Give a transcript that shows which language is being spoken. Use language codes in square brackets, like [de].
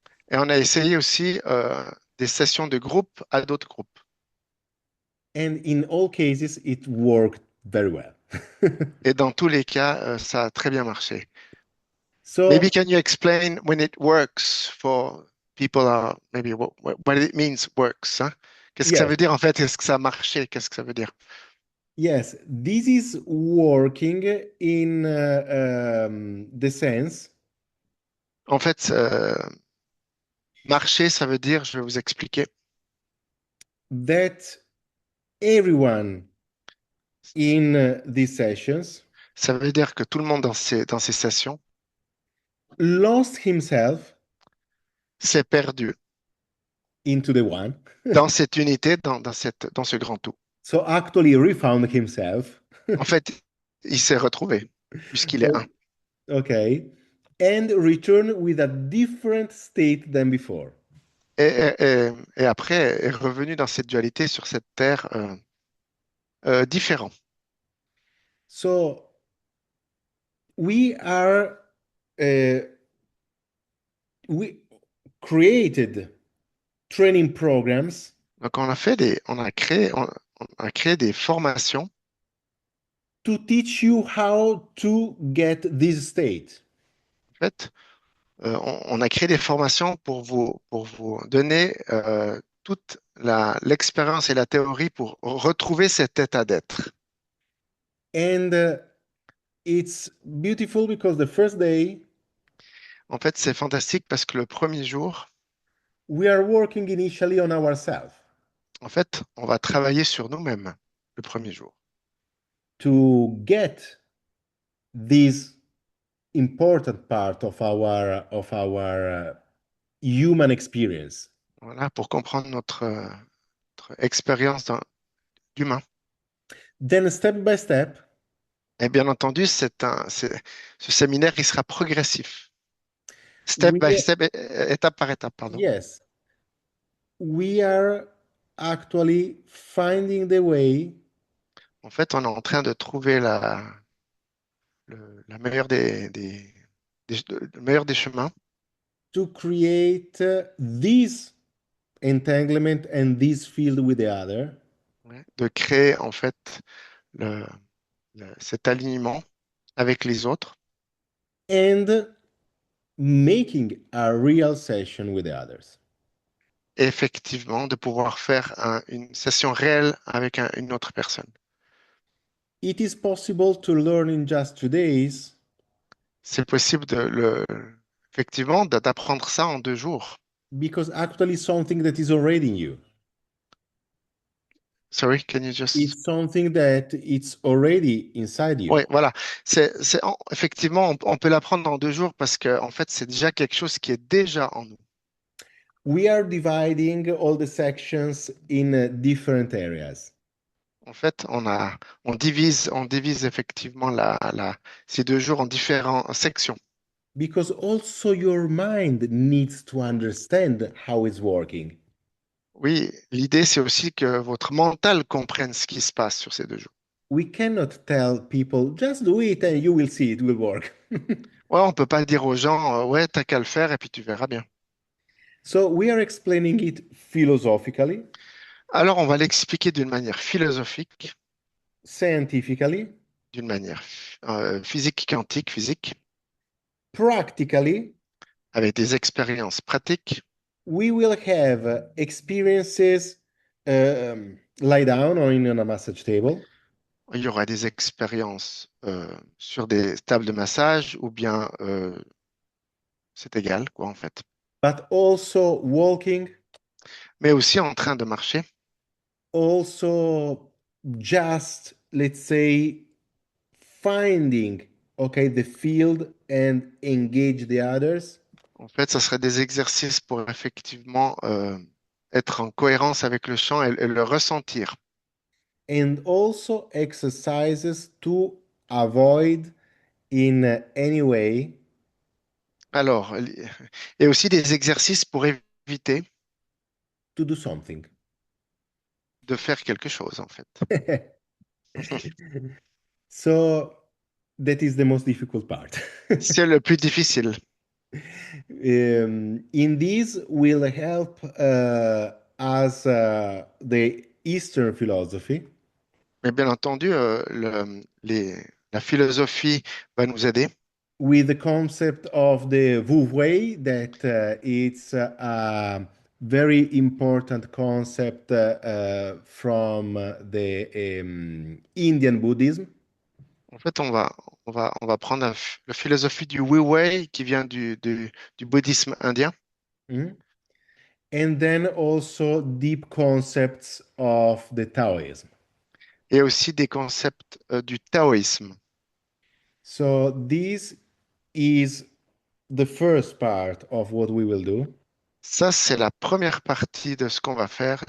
[fr] et on a essayé aussi des sessions de groupe à d'autres groupes. [en] And in all cases, it worked very well. [fr] Et dans tous les cas, ça a très bien marché. [en] So Maybe can you explain when it works for people are maybe what it means works, hein? [fr] Qu'est-ce que ça [en] Yes, [fr] veut dire en fait? Est-ce que ça a marché? Qu'est-ce que ça veut dire? [en] yes, this is working in the sense [fr] En fait, marcher, ça veut dire, je vais vous expliquer. [en] that everyone in these sessions [fr] Ça veut dire que tout le monde dans ces sessions [en] lost himself [fr] s'est perdu [en] into the one. [fr] dans cette unité, dans ce grand tout. [en] So actually refound himself. [fr] En fait, il s'est retrouvé puisqu'il est un. O- Okay. [en] And return with a different state than before. [fr] Et après est revenu dans cette dualité sur cette terre différent. [en] So we are uh, we created training programs [fr] Donc on a créé des formations [en] to teach you how to get this state. [fr] en fait. On a créé des formations pour vous donner toute l'expérience et la théorie pour retrouver cet état d'être. [en] And it's beautiful because the first day [fr] En fait, c'est fantastique parce que le premier jour, [en] we are working initially on ourselves [fr] en fait, on va travailler sur nous-mêmes le premier jour. [en] to get this important part of our human experience. [fr] Voilà, pour comprendre notre expérience d'humain. [en] Then step by step, [fr] Et bien entendu, ce séminaire, il sera progressif. [en] Step by we [fr] step, étape par étape, pardon. [en] yes, we are actually finding the way [fr] En fait, on est en train de trouver la meilleure le meilleur des chemins, [en] to create this entanglement and this field with the other, [fr] ouais, de créer en fait le, cet alignement avec les autres [en] and making a real session with the others. [fr] et effectivement de pouvoir faire une session réelle avec une autre personne. [en] It is possible to learn in just 2 days [fr] C'est possible effectivement d'apprendre ça en 2 jours. [en] because actually something that is already in you. Sorry, can you just... It's something that it's already inside you. [fr] Oui, voilà. Effectivement, on peut l'apprendre en 2 jours parce que en fait, c'est déjà quelque chose qui est déjà en nous. [en] We are dividing all the sections in different areas [fr] En fait, on divise effectivement ces 2 jours en différentes sections. [en] because also your mind needs to understand how it's working. [fr] Oui, l'idée, c'est aussi que votre mental comprenne ce qui se passe sur ces 2 jours. [en] We cannot tell people just do it and you will see it will work. [fr] Ouais, on peut pas dire aux gens, ouais, t'as qu'à le faire et puis tu verras bien. [en] So we are explaining it philosophically, [fr] Alors, on va l'expliquer d'une manière philosophique, [en] scientifically, [fr] d'une manière physique, quantique, physique, [en] practically. [fr] avec des expériences pratiques. [en] We will have experiences lie down or in on a massage table, [fr] Il y aura des expériences sur des tables de massage ou bien c'est égal, quoi, en fait. [en] but also walking, [fr] Mais aussi en train de marcher. [en] also just let's say finding okay the field and engage the others, [fr] En fait, ça serait des exercices pour effectivement être en cohérence avec le chant et le ressentir. [en] and also exercises to avoid in any way [fr] Alors, et aussi des exercices pour éviter [en] to do something. [fr] de faire quelque chose, en fait. [en] So that is the most difficult part. [fr] C'est le plus difficile. [en] In this will help us the Eastern philosophy [fr] Mais bien entendu, la philosophie va nous aider [en] with the concept of the Wu Wei, that it's a very important concept from the Indian Buddhism. [fr] En fait, on va prendre la philosophie du Wu Wei qui vient du bouddhisme indien Mhm. [en] And then also deep concepts of the Taoism. [fr] et aussi des concepts du taoïsme. [en] So this is the first part of what we will do. [fr] Ça, c'est la première partie de ce qu'on va faire.